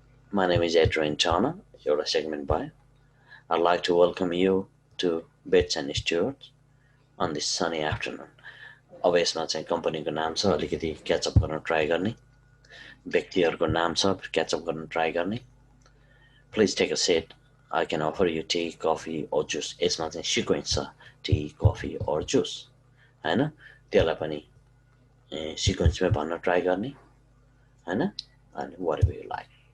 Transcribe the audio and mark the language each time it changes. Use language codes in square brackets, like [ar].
[en] My name is Adrian Turner. You're a segment by. I'd like to welcome you to Bates and Stewart on this sunny afternoon. [ne] अब यसमा चाहिँ कम्पनीको नाम छ, अलिकति catch up गर्न ट्राई गर्ने, व्यक्तिहरूको नाम छ, क्याचअप गर्न ट्राई गर्ने। [en] Please take a seat. I can offer you tea, coffee, or juice. [ne] यसमा चाहिँ सिक्वेन्स छ, टी, कफी [en] or juice, [ne] हैन। त्यसलाई पनि सिक्वेन्समै भन्न ट्राई गर्ने, हैन, अनि [en] whatever you like.